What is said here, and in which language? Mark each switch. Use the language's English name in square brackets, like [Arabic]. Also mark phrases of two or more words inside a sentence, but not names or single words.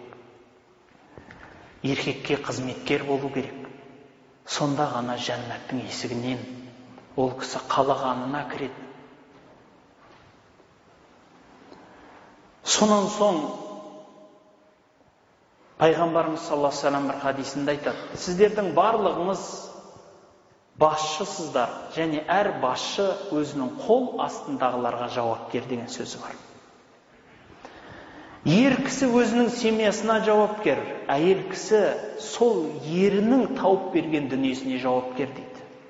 [Kazakh] Еркекке қызметкер болу керек. Сонда ғана жәннаттың есігінен ол кісі қалағанына кіреді. Сонан соң Пайғамбарымыз [Arabic] صلى الله عليه وسلم [Kazakh] бір хадисінде айтады: сіздердің барлығыңыз басшысыздар, және әр басшы өзінің қол астындағыларға жауапкер деген сөзі бар. Ер кісі өзінің семьясына жауапкер, әйел кісі сол ерінің тауып берген дүниесіне жауапкер дейді.